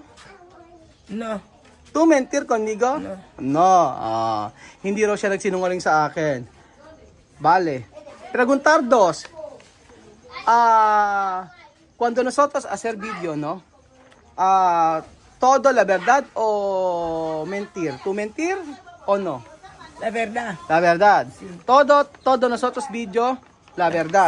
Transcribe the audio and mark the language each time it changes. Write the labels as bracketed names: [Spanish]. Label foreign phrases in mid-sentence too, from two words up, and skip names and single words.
[Spanish] No. ¿Tú mentir conmigo? No. [Filipino] Hindi raw siya nagsinungaling sa akin. [Spanish] Vale. Preguntar dos. Cuando nosotros hacer video, ¿no? ¿Todo la verdad o mentir? ¿Tú mentir o no? La verdad. La verdad. Todo nosotros video, la verdad.